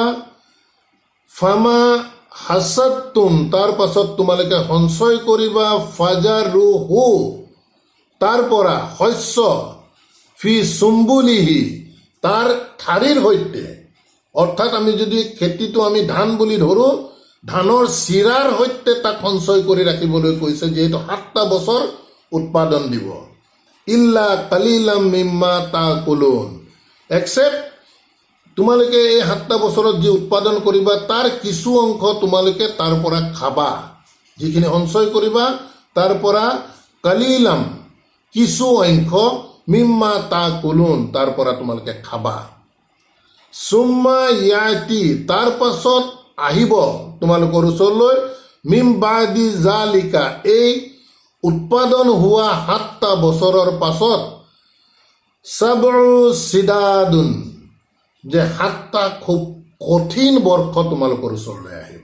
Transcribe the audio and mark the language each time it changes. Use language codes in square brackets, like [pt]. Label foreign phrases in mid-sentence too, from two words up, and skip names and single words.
[ar] فما حصدتم, [as] তাৰ পাছত তোমালোকে সঞ্চয় কৰিবা, ফাজাৰুহু, তাৰ পৰা শস্য, [ar] في سنبله, [as] তাৰ ঠাৰিৰ সৈতে, অৰ্থাৎ আমি যদি খেতিটো আমি ধান বুলি ধৰোঁ, ধানৰ চিৰাৰ সৈতে তাক সঞ্চয় কৰি ৰাখিবলৈ কৈছে, যিহেতু 7টা বছৰ উৎপাদন দিব। [ar] إلا قليلا مما تأكلون, [as] এক্সেপ্ট তোমালোকে এই 7টা বছৰত যি উৎপাদন কৰিবা, তাৰ কিছু অংশ তোমালোকে তাৰ পৰা খাবা, যিখিনি সঞ্চয় কৰিবা তাৰ পৰা কালিলাম কিছু অংশ [ar] مما تأكلون [as] তাৰ পৰা তোমালোকে খাবা। [ar] ثم يأتي [as] তাৰ পাছত আহিব তোমালোকৰ ওচৰলৈ [ar] من بعد ذلك [as] এই উৎপাদন হোৱা 7টা বছৰৰ পাছত [ar] سبع شداد [as] যে 7টা খুব কঠিন বৰ্ষ তোমালোকৰ ওচৰলৈ আহিব।